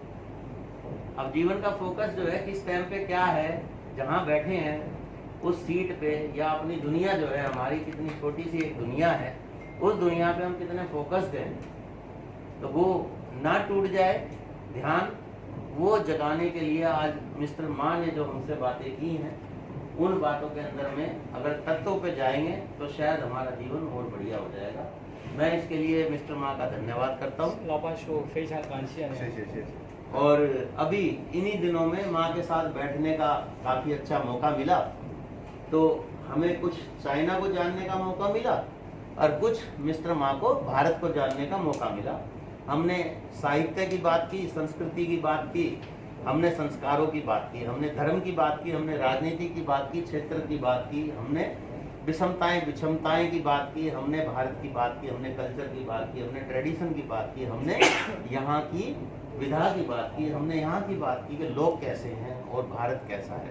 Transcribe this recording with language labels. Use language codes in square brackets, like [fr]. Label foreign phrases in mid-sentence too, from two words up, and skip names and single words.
[hi] अब जीवन का फोकस जो है किस टाइम पे क्या है, जहाँ बैठे हैं उस सीट पे, या अपनी दुनिया जो है हमारी कितनी छोटी सी एक दुनिया है, उस दुनिया पे हम कितने फोकस्ड हैं, तो वो ना टूट जाए ध्यान, वो जगाने के लिए आज मिस्टर माँ ने जो हमसे बातें की हैं, उन बातों के अंदर में अगर तत्वों पे जाएंगे तो शायद हमारा जीवन और बढ़िया हो जाएगा। मैं इसके लिए मिस्टर माँ का धन्यवाद करता हूँ। [zh] 老板说非常感谢你。谢谢谢谢。 [hi] और अभी इन्हीं दिनों में माँ के साथ बैठने का काफ़ी अच्छा मौका मिला, तो हमें कुछ चाइना को जानने का मौका मिला और कुछ मिस्टर माँ को भारत को जानने का मौका मिला। हमने साहित्य की बात की, संस्कृति की बात की, हमने संस्कारों की बात की, हमने धर्म की बात की, हमने राजनीति की बात की, क्षेत्र की बात की, हमने विषमताएं की बात की, हमने भारत की बात की, हमने कल्चर की बात की, हमने ट्रेडिशन की बात की, हमने यहाँ की विधा की बात की, हमने यहाँ की बात की कि लोग कैसे हैं और भारत कैसा है।